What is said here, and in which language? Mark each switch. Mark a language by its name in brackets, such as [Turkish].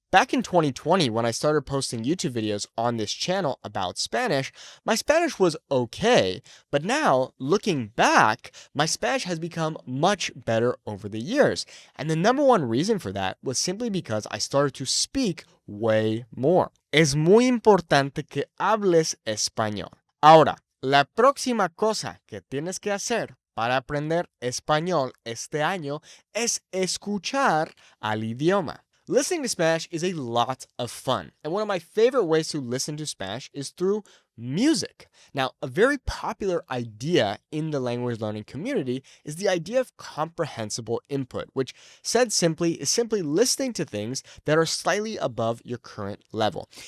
[English] Back in 2020, when I started posting YouTube videos on this channel about Spanish, my Spanish was okay, but now, looking back, my Spanish has become much better over the years. And the number one reason for that was simply because I started to speak way more. [Spanish] Es muy importante que hables español. Ahora, la próxima cosa que tienes que hacer para aprender español este año es escuchar al idioma. [English] Listening to Spanish is a lot of fun, and one of my favorite ways to listen to Spanish is through music. Now, a very popular idea in the language learning community is the idea of comprehensible input, which said simply is simply listening to things that are slightly above your current level.